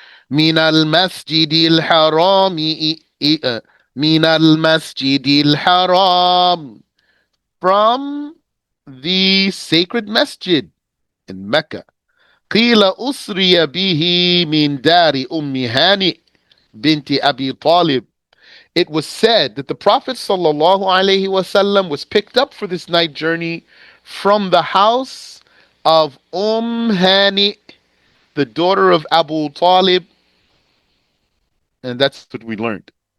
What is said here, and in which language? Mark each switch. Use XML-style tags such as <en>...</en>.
<ar>من المسجد الحرام من المسجد الحرام,</ar> <en>from the sacred masjid in Mecca.</en> <ar>قيل أسري به من دار أم هانئ بنت أبي طالب.</ar> <en>It was said that the Prophet sallallahu alaihi wasallam was picked up for this night journey from the house of Hani, the daughter of Abu Talib, and that's what we learned.</en>